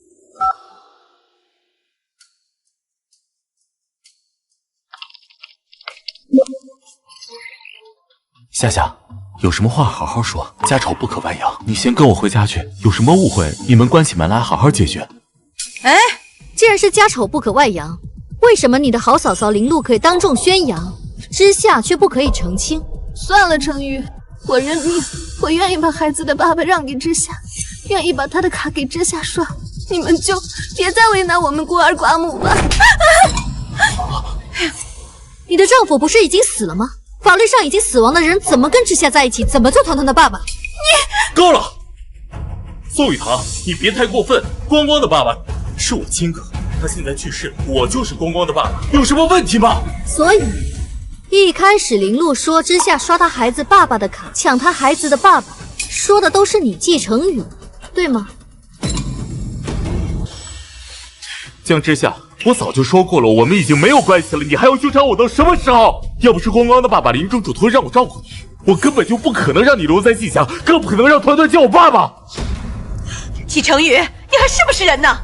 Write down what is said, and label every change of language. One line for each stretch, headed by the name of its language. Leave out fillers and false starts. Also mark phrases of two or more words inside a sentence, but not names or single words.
Chinese: 夏夏，有什麼話好好說，家醜不可外揚。你先跟我回家去，有什麼誤會，你們關起門來好好解決。哎，既然是家醜不可外揚，為什麼你的好嫂嫂林露可以當眾宣揚，之夏卻不可以澄清？算了，程宇，我認命，我願意把孩子的爸爸讓給之夏，願意把他的卡給之夏刷，你們就別再為難我們孤兒寡母吧。你的丈夫不是已經死了嗎？法律上已經死亡的人怎麼跟之夏在一起，怎麼做团团的爸爸？你夠了，宋雨堂，你別太過分。光光的爸爸是我親哥，他現在去世了，我就是光光的爸爸，有什麼問題嗎？所以一開始林露說之夏刷他孩子爸爸的卡，搶他孩子的爸爸，說的都是你季承宇，對嗎？江之夏，我早就說過了，我們已經沒有關係了，你還要糾纏我到什麼時候？要不是光光的爸爸臨終囑託讓我照顧你，我根本就不可能讓你留在季家，更不可能讓团团叫我爸爸。季承宇，你還是不是人呢？